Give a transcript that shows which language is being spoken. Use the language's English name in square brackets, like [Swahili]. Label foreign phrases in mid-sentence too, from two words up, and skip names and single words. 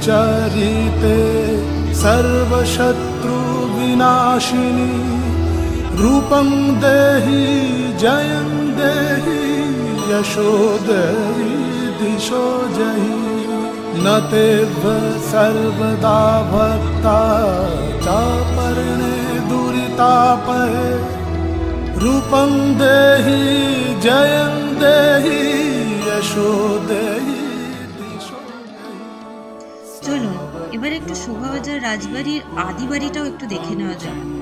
[Sanskrit] चरिते सर्वशत्रु विनाशिनी रूपं देहि जयं देहि यशो देहि दिशो जहि न तेव सर्वदा भक्ता चापर्णे दुरितापहे रूपं देहि जयं देहि यशो देहि दिशो [Bangla] চলুন এবার একটু শোভাবাজার রাজবাড়ির আদি বাড়িটাও একটু দেখে নেওয়া যাক।